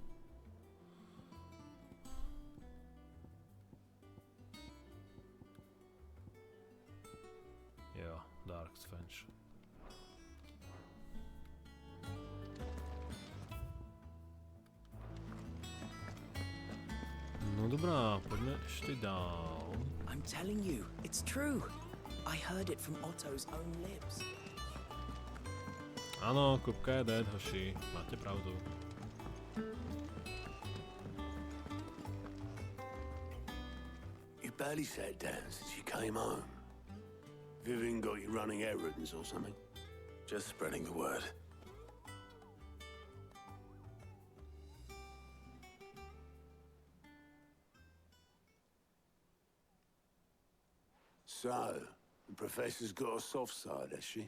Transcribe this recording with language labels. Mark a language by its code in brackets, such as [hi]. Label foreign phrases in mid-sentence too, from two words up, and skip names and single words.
[sk] Jo, Dark Svench. No dobrá, poďme ešte dál. [en] I'm telling you, it's true. I heard it from Otto's own lips. [sk] Áno, Kupka je dead, hoši. Máte pravdu. [en] You barely sat down since you came home. Vivian got you running errands or something? Just spreading the word. So, the professor's got a soft side, has she?